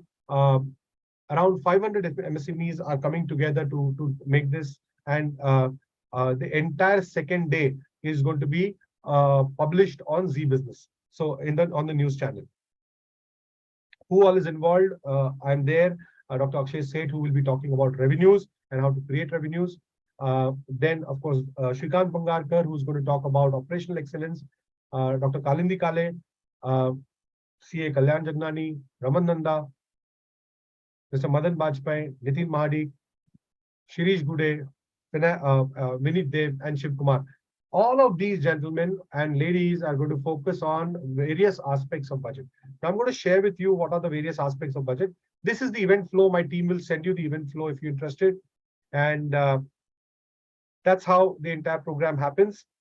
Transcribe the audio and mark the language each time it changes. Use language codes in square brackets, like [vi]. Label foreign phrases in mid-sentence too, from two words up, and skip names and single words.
[en] Around 500 MSMEs are coming together to make this, and the entire second day is going to be published on Z Business. So on the news channel. Who all is involved? I'm there. Dr. Akshay Seth, who will be talking about revenues and how to create revenues. Then, of course, Shrikant Pangarkar, who's going to talk about operational excellence. Dr. Kalindi Kale, CA Kalyan Jagnani, Raman Nanda, Mr. Madan Bajpai, Nitin Mahadik, Shirish Gude, Vinit Dev, and Shiv Kumar. All of these gentlemen and ladies are going to focus on various aspects of budget. Now I'm going to share with you what are the various aspects of budget. This is the event flow. My team will send you the event flow if you're interested. And that's how the entire program happens.